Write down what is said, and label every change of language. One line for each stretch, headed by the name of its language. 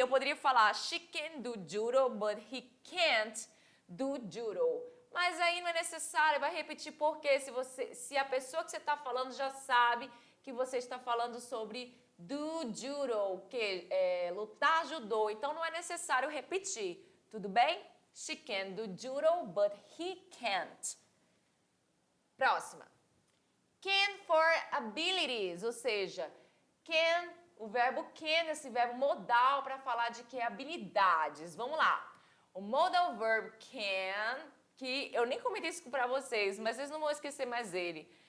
Portuguese: Eu poderia falar
English: she can do judo, but he can't do judo.
Portuguese: Mas aí não é necessário. Vai repetir porque se a pessoa que você está falando já sabe que você está falando sobre do judo, que é lutar judô. Então não é necessário repetir. Tudo bem?
English: She can do judo, but he can't.
Portuguese: Próxima.
English: Can for abilities,
Portuguese: ou seja, can, o verbo can, esse verbo modal para falar de que é habilidades. Vamos lá. O modal verb can, que eu nem comentei isso para vocês, mas vocês não vão esquecer mais ele.